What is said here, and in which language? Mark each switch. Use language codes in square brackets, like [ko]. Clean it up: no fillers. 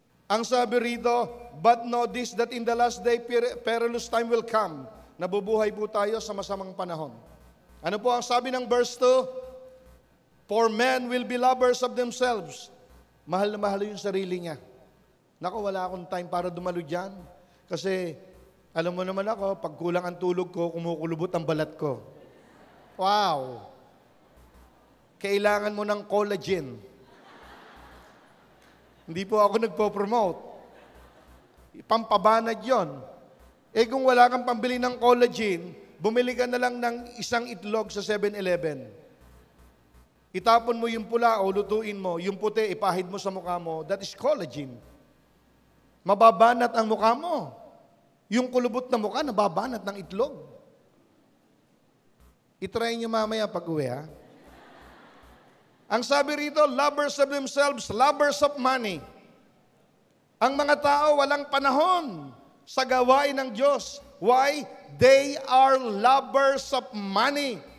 [tl] Ang sabi rito, [en] but know this, that in the last day, perilous time will come. [tl] Nabubuhay po tayo sa masamang panahon. Ano po ang sabi ng verse 2? [en] For men will be lovers of themselves. [tl] Mahal na mahal yung sarili niya. Naku, wala akong time para dumalo dyan. Kasi alam mo naman ako, pag kulang ang tulog ko, kumukulubot ang balat ko. Wow! Kailangan mo ng collagen. Hindi po ako nagpo-promote. Pampabanad yon. Eh kung wala kang pambili ng collagen, bumili ka na lang ng isang itlog sa 7-Eleven. Itapon mo yung pula o lutuin mo, yung puti, ipahid mo sa mukha mo, [en] that is collagen. [tl] Mababanat ang mukha mo. Yung kulubot na mukha, nababanat ng itlog. I-try nyo mamaya pag-uwi, ha? Ang sabi rito, [en] lovers of themselves, lovers of money. [tl] Ang mga tao walang panahon sa gawain ng Diyos. [en] Why? They are lovers of money.